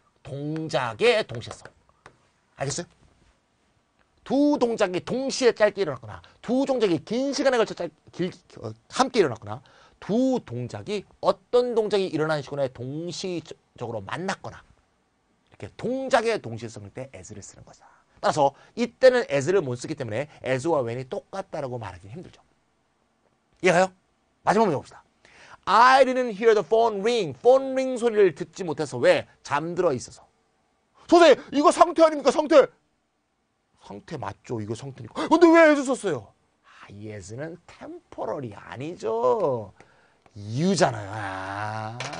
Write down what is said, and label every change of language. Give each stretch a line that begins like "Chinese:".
Korean: 동작의 동시성. 알겠어요? 두 동작이 동시에 짧게 일어났거나 두 동작이 긴 시간에 걸쳐 함께 일어났거나 두 동작이 어떤 동작이 일어나는 시간에 동시적으로 만났거나 이렇게 동작의 동시성일 때 as를 쓰는 거다. 따라서 이때는 as를 못 쓰기 때문에 as와 when이 똑같다라고 말하기 힘들죠. 이해가요? 마지막 문제 봅시다.
English: I didn't hear the phone ring.
Korean: phone ring 소리를 듣지 못해서 왜? 잠들어 있어서. 선생님, 이거 상태 아닙니까? 상태. 상태 맞죠? 이거 상태니까. 근데 왜 as 썼어요? 이 as는 temporal이 아니죠. 이유잖아요.